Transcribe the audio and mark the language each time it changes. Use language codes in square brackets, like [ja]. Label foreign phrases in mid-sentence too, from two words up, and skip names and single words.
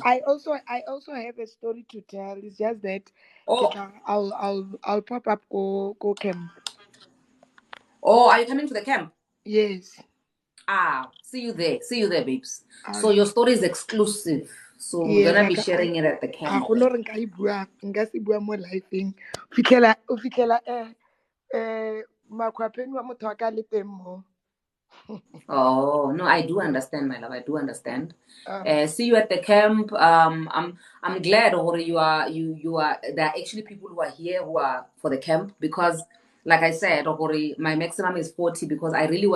[en] I also have a story to tell. It's just that Oh, I'll pop up go camp. are you coming to the camp? Yes, See you there. See you there, babes. I'll, So your story is exclusive. So we're yes. gonna be sharing it at the A camp. [tn] go no re nka se bua mo live-eng. O fitlhela makhwapeng wa motho wa ka le teng mo. [en] Oh no, I do understand, my love. I do understand. Um, See you at the camp. I'm glad, or you are. There are actually people who are here who are for the camp because, like I said, or my maximum is 40 because I really want.